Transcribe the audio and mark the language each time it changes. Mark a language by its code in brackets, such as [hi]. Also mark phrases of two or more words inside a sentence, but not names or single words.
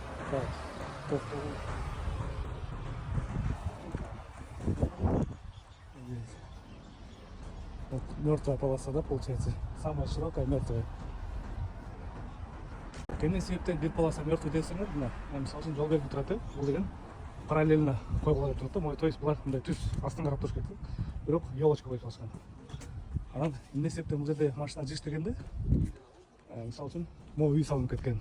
[ru] Так, вот мертвая полоса, да, получается? Самая широкая мертвая. [ky] Эмне себептен бир [ru] полоса мертвый [ky] десеңер, мына мисалы үчүн жол берип турат, бул деген параллельно койгула деп турат да. То есть булар мындай түз астын карап туруш керек да. Бирок елочка коюп алышкан. Анан эмне себептен бул жерде машина жиштегенде, мисалы үчүн могу үй салынып кеткен.